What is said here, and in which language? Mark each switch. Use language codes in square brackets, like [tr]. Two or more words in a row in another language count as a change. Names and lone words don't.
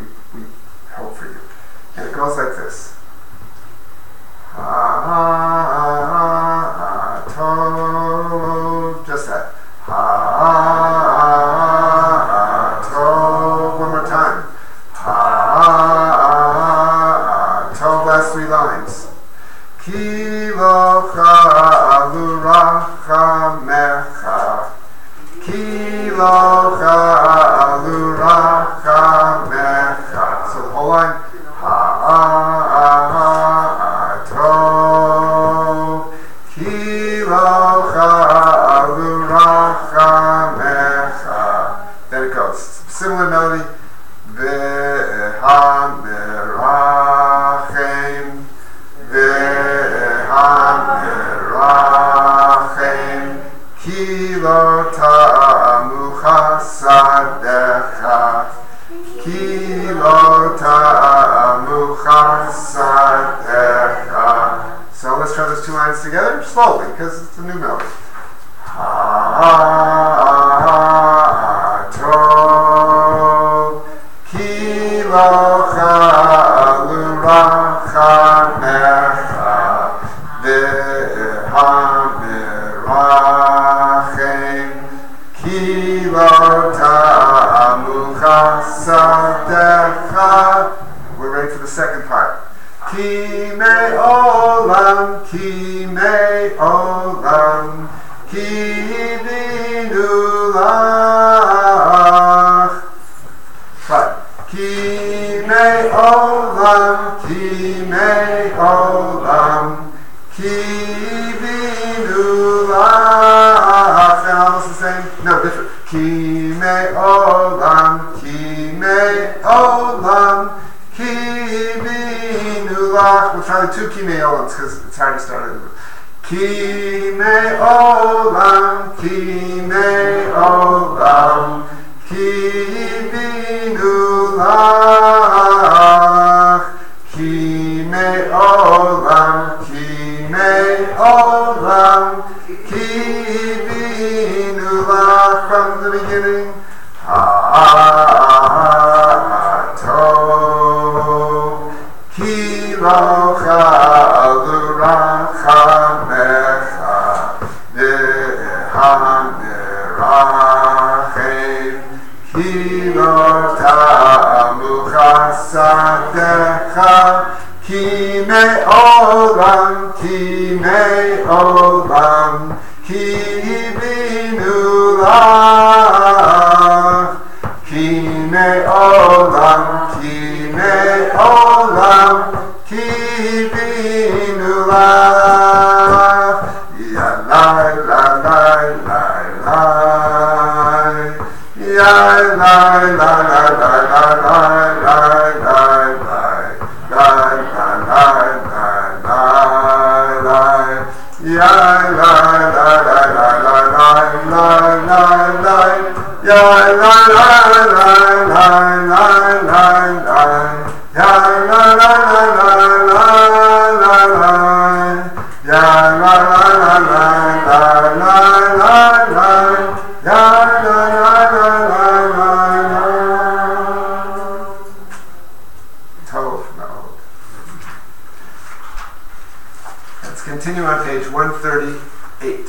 [en] We hope for you. And it goes like this. Ha-tov, just that. Ha-tov, one more time. Ha-tov, last three lines. [he] כי לא כלו רחמיך. כי לא כלו רחמיך. [en] So the whole line. [he] הטוב. כי לא כלו רחמיך. [en] Then it goes. Similar melody. [he] והמרחם. והמרחם. כי לא תמו חסדיך. כי לא תמו חסדיך. [en] So let's try those two lines together slowly, because it's a new melody. [he] הטוב. כי לא כלו רחמיך. והמרחם. כי לא תמו חסדיך. [en] We're ready for the second part. [he] כי מעולם, כי מעולם, קיווינו לך. [en] Right. [he] כי מעולם, כי מעולם, קיווינו לך. [en] And almost the same. No, different. [he] כי מעולם, כי מעולם, קיווינו לך. [en] We'll try the two ki me olams because it's hard to start it. [he] כי מעולם, כי מעולם, קיווינו לך. כי מעולם, כי מעולם, קיווינו לך. [en] From the beginning. Ha-tov. [he] כי לא כלו רחמיך. והמרחם. כי לא תמו חסדיך. כי מעולם, כי מעולם, קיווינו לך. כי מעולם, כי מעולם, קיווינו לך. Ya la la la la la. Ya la la la la la la la la la. La la la la la la. Ya la la la la la la la la la. Ya la la la la la la la. Ya la la la la la la la. Ya la la la la la la la la. Ya la la la la la la. [en] Tov, no. Let's continue on page 138.